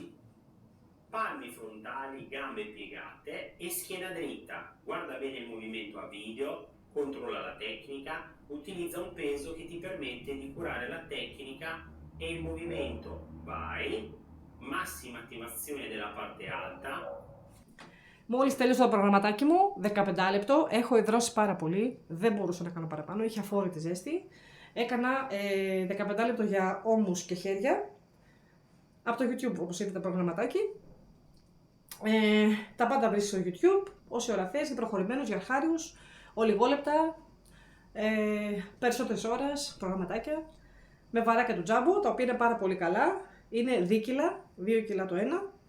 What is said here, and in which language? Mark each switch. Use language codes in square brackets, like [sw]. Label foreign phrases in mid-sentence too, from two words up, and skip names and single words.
[it] Palmi frontali, gambe piegate e schiena dritta. Guarda bene il movimento a video, controlla la tecnica, utilizza un peso che ti permette di curare la tecnica e il movimento. Vai, massima attivazione della parte alta. [el] Μόλις τέλειωσα το προγραμματάκι μου, 15 λεπτό, έχω υδρώσει πάρα πολύ, δεν μπορούσα να κάνω παραπάνω, είχε αφόρητη ζέστη. Έκανα 15 λεπτό για ώμους και χέρια, από το YouTube όπως είδε το προγραμματάκι. Τα πάντα βρίσκεις στο YouTube, όση ώρα θες, για προχωρημένους, για αρχάριους, ολιγόλεπτα, περισσότερες ώρες, προγραμματάκια, με βαράκια του Τζάμπο, τα οποία είναι πάρα πολύ καλά, είναι δίκυλα, 2 κιλά το ένα.